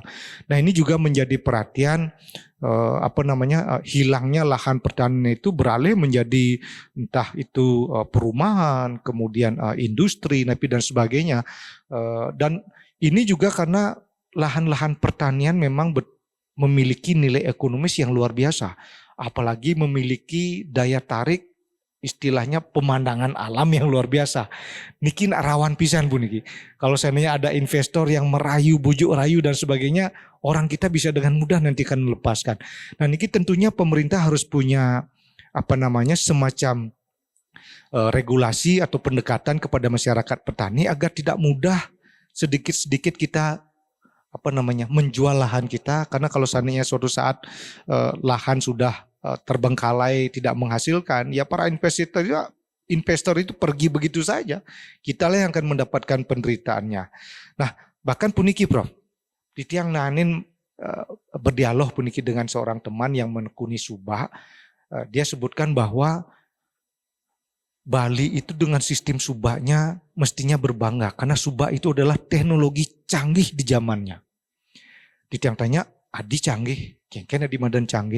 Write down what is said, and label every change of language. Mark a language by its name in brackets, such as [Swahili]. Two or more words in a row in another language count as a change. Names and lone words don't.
[Indonesian] Nah, ini juga menjadi perhatian hilangnya lahan pertanian itu beralih menjadi entah itu perumahan, kemudian industri, dan sebagainya. Dan ini juga karena lahan-lahan pertanian memang memiliki nilai ekonomis yang luar biasa, apalagi memiliki daya tarik, istilahnya pemandangan alam yang luar biasa. [Balinese] Niki rawan pisan Bu niki. [Indonesian] Kalau seandainya ada investor yang merayu, bujuk rayu dan sebagainya, orang kita bisa dengan mudah nanti akan melepaskan. Nah, niki tentunya pemerintah harus punya semacam regulasi atau pendekatan kepada masyarakat petani agar tidak mudah sedikit-sedikit kita menjual lahan kita, karena kalau seandainya suatu saat lahan sudah terbengkalai, tidak menghasilkan, ya para investor itu pergi begitu saja. Kita lah yang akan mendapatkan penderitaannya. Nah, bahkan puniki Prof, [Balinese] Titiang nanin [Indonesian] berdialog puniki dengan seorang teman yang menekuni subak. Dia sebutkan bahwa Bali itu dengan sistem subaknya mestinya berbangga, karena subak itu adalah teknologi canggih di zamannya. [Balinese] Titiang tanya, adi canggih, kengkena di madan canggih.